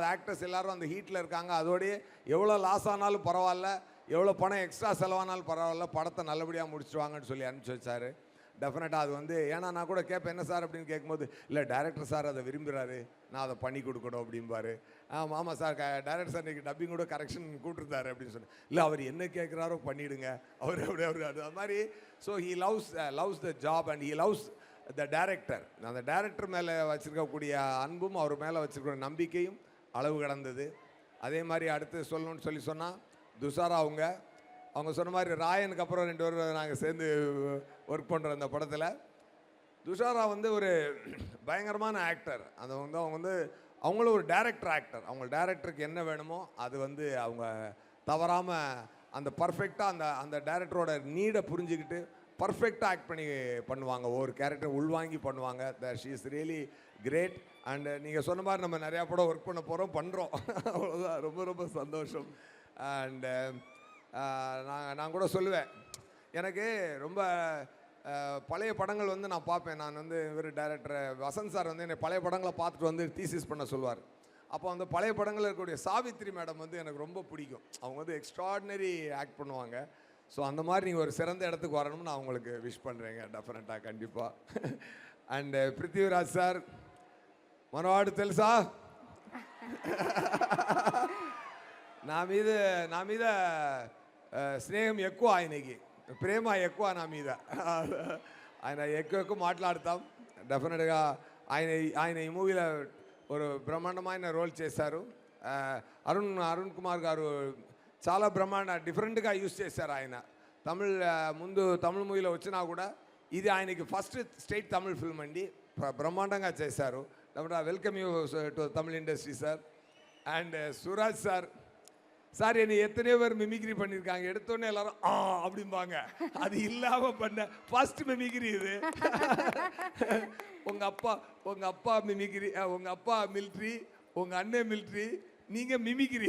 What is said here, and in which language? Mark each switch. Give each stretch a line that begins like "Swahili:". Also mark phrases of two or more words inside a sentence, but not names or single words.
Tamil: ஆக்டர்ஸ் எல்லோரும் அந்த ஹீட்டில் இருக்காங்க. அதோடையே எவ்வளோ லாஸ் ஆனாலும் பரவாயில்ல, எவ்வளோ பணம் எக்ஸ்ட்ரா செலவானாலும் பரவாயில்ல, படத்தை நல்லபடியாக முடிச்சுடுவாங்கன்னு சொல்லி அனுப்பிச்சி வச்சார். டெஃபினட்டாக அது வந்து, ஏன்னா நான் கூட கேட்பேன் என்ன சார் அப்படின்னு கேட்கும்போது, இல்லை
English: director sir
Tamil: அதை விரும்புகிறாரு, நான் அதை பண்ணி கொடுக்கணும் அப்படிம்பாரு. ஆமாம் சார்,
English: director sir
Tamil: இன்றைக்கி டப்பிங் கூட கரெக்ஷன் கூட்டிருந்தாரு அப்படின்னு சொன்னேன். இல்லை அவர் என்ன கேட்குறாரோ பண்ணிவிடுங்க, அவர் அது மாதிரி.
English: So he loves the job and he loves the director.
Tamil: அந்த டைரக்டர் மேலே வச்சுருக்கக்கூடிய அன்பும் அவர் மேலே வச்சுருக்கிற நம்பிக்கையும் அளவு கடந்தது. அதே மாதிரி அடுத்து சொல்லணும்னு சொன்னால் துஷாரா அவங்க சொன்ன மாதிரி ராயனுக்கு அப்புறம் 2 பேரும் நாங்கள் சேர்ந்து ஒர்க் பண்ணுறோம் இந்த படத்தில். துஷாரா வந்து ஒரு பயங்கரமான ஆக்டர். அது வந்து அவங்களும் ஒரு
English: director actor.
Tamil: அவங்க டைரக்டருக்கு என்ன வேணுமோ அது வந்து அவங்க தவறாமல் அந்த பர்ஃபெக்டாக அந்த டைரக்டரோட நீடை புரிஞ்சுக்கிட்டு பர்ஃபெக்டாக ஆக்ட் பண்ணி பண்ணுவாங்க. ஒரு கேரக்டர் உள்வாங்கி பண்ணுவாங்க.
English: She is really great.
Tamil: அண்டு நீங்கள் சொன்ன மாதிரி நம்ம நிறையா படம் ஒர்க் பண்ணுறோம். அவ்வளோதான், ரொம்ப ரொம்ப சந்தோஷம். அண்டு நான் கூட சொல்லுவேன், எனக்கு ரொம்ப பழைய படங்கள் வந்து நான் பார்ப்பேன். நான் வந்து இவர் டைரக்டர் வசந்த் சார் வந்து என்னை பழைய படங்களை பார்த்துட்டு வந்து தீசிஸ் பண்ண சொல்லுவார். அப்போ அந்த பழைய படங்களில் இருக்கக்கூடிய சாவித்ரி மேடம் வந்து எனக்கு ரொம்ப பிடிக்கும். அவங்க வந்து
English: extraordinary act
Tamil: பண்ணுவாங்க. ஸோ அந்த மாதிரி நீங்கள் ஒரு சிறந்த இடத்துக்கு வரணும்னு நான் உங்களுக்கு விஷ் பண்ணுறேங்க டெஃபினட்டாக, கண்டிப்பாக. அண்டு பிருத்திவிராஜ் சார்,
Telugu: మనవాడు తెలుసా, నా మీద స్నేహం ఎక్కువ, ఆయనకి ప్రేమ ఎక్కువ నా మీద. ఆయన ఎక్కువ మాట్లాడతాం. డెఫినెట్గా ఆయన ఈ మూవీలో ஒரு బ్రహ్మాండమైన రోల్ చేశారు. అరుణ్ కుమార్ గారు చాలా డిఫరెంట్గా యూస్ చేశారు. ఆయన ముందు తమిళ మూవీలో వచ్చినా కూడా ఇది ఆయనకి
English: first state Tamil film
Telugu: అండి. బ్రహ్మాండంగా చేశారు.
English: welcome you to Tamil industry sir.
Tamil: అండ్ சுராஜ் சார் என்னை எத்தனையோ பேர் மிமிக்ரி பண்ணியிருக்காங்க. எடுத்தோடனே எல்லாரும் அப்படிம்பாங்க. அது இல்லாமல் பண்ண ஃபர்ஸ்ட் மிமிக்ரி இது. உங்கள் அப்பா மிமிக்ரி, உங்கள் அப்பா மிலிட்ரி, உங்கள் அண்ணன் மிலிட்ரி, நீங்கள் மிமிக்ரி.